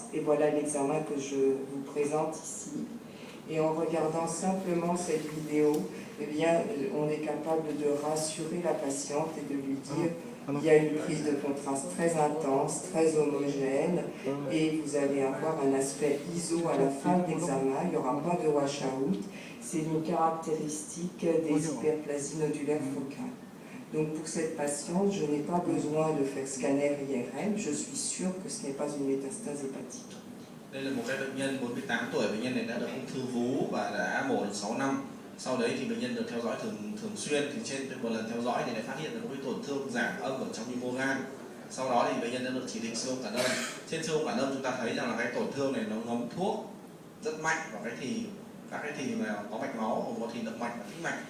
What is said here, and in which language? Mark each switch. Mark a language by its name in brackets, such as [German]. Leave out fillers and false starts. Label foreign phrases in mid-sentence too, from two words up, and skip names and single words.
[French] Et voilà l'examen que je vous présente ici. Et en regardant simplement cette vidéo, eh bien, on est capable de rassurer la patiente et de lui dire il y a une prise de contraste très intense, très homogène, et vous allez avoir un aspect ISO à la fin de l'examen, il n'y aura pas de washout. C'est une caractéristique des hyperplasies nodulaires focales. Donc pour cette patiente, je n'ai pas besoin de faire scanner IRM, je suis sûre que ce n'est pas une métastase hépatique. [Vietnamese] Đây là một cái bệnh nhân 48 tuổi, bệnh nhân này đã được ung thư vú và đã mổ được 6 năm. Sau đấy thì bệnh nhân được theo dõi thường xuyên, thì trên một lần theo dõi thì đã phát hiện được một cái tổn thương giảm âm ở trong nhu mô gan. Sau đó thì bệnh nhân đã được chỉ định siêu âm cản âm. Trên siêu âm cản âm chúng ta thấy rằng là cái tổn thương này nó ngấm thuốc rất mạnh vào cái thìy, các cái thìy mà có mạch máu, có thìy động mạch và tĩnh mạch.